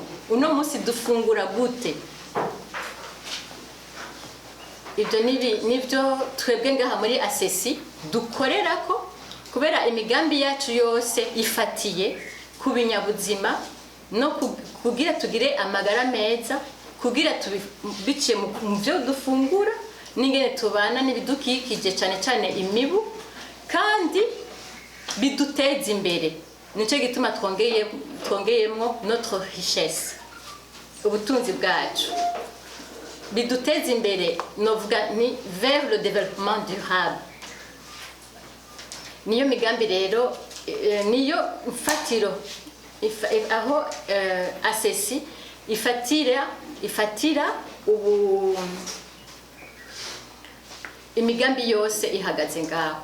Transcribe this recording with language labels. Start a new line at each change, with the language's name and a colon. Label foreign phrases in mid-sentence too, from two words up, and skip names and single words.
Rundi: Uno munsi dufungura gute? Ibyo nibyo twebwe ngaha muri asesi dukorera ko, kubera imigambi yacu yose ifatiye ku binyabuzima no kugira tugire amagara meza, kugira biciye mu byo dufungura n'ingene tubana n'ibidukikije cyane cyane imibu, kandi biduteza imbere. Nicyo gituma twongeyemo
French: notre richesse,
Rundi: ubutunzi bwacu, biduteza imbere, novuga ni
French: vers le développement durable.
Rundi: Niyo migambi rero, niyo mfatiro aho asesi ifatira ubu imigambi yose ihagaze ngaho.